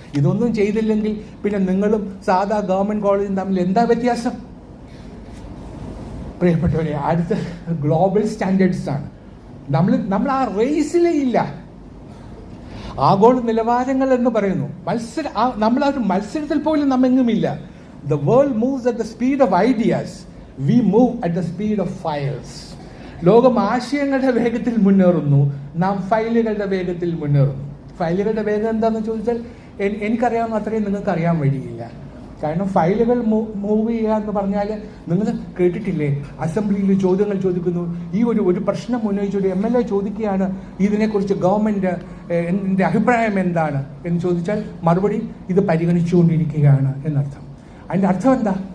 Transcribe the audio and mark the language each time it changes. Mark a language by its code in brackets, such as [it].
[ml] ഇതൊന്നും ചെയ്തില്ലെങ്കിൽ പിന്നെ നിങ്ങളും സാധാ ഗവൺമെന്റ് കോളേജും തമ്മിൽ എന്താ വ്യത്യാസം? പ്രിയപ്പെട്ടവരെ, അടുത്ത ഗ്ലോബൽ സ്റ്റാൻഡേർഡ്സ് ആണ്. നമ്മൾ ആ റേസിലേ ഇല്ല. ആഗോള നിലവാരങ്ങൾ എന്ന് പറയുന്നു, നമ്മൾ ആ ഒരു മത്സരത്തിൽ പോലും നമ്മെങ്ങുമില്ല. [en] The world moves at the speed of ideas. We move at the speed of files. [ml] ലോകം ആശയങ്ങളുടെ വേഗത്തിൽ മുന്നേറുന്നു, നാം ഫയലുകളുടെ വേഗത്തിൽ മുന്നേറുന്നു. ഫയലുകളുടെ വേഗം എന്താണെന്ന് ചോദിച്ചാൽ എനിക്കറിയാവുന്ന അത്രയും നിങ്ങൾക്ക് അറിയാൻ വഴിയില്ല. കാരണം ഫയലുകൾ മൂവ് ചെയ്യുക എന്ന് പറഞ്ഞാൽ, നിങ്ങൾ കേട്ടിട്ടില്ലേ, അസംബ്ലിയിൽ ചോദ്യങ്ങൾ ചോദിക്കുന്നു, ഈ ഒരു പ്രശ്നം ഉന്നയിച്ചൊരു MLA ചോദിക്കുകയാണ്, ഇതിനെക്കുറിച്ച് ഗവൺമെന്റ് എൻ്റെ അഭിപ്രായം എന്താണ് എന്ന് ചോദിച്ചാൽ മറുപടി ഇത് പരിഗണിച്ചുകൊണ്ടിരിക്കുകയാണ് എന്നർത്ഥം. അതിൻ്റെ അർത്ഥം എന്താ?